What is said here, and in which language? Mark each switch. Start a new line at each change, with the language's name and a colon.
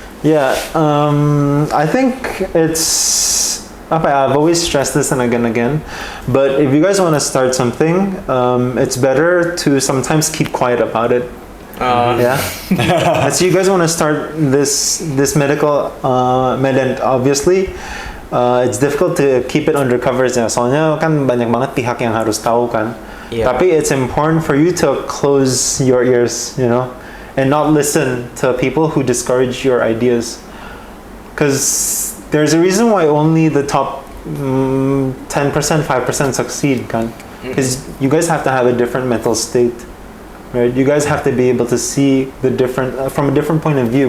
English: Yeah, I think it's I've always stressed this and again, but if you guys want to start something, it's better to sometimes keep quiet about it. Yeah. So you guys want to start this medical medent, obviously it's difficult to keep it under covers ya.
Indonesian: Soalnya kan banyak banget pihak yang harus tahu kan.
English: Yeah.
Indonesian: Tapi
English: it's important for you to close your ears, you know, and not listen to people who discourage your ideas. Because there's a reason why only the top 10%, 5% succeed
Indonesian: kan.
English: Because you guys have to have a different mental state. Right, you guys have to be able to see the different from a different point of view.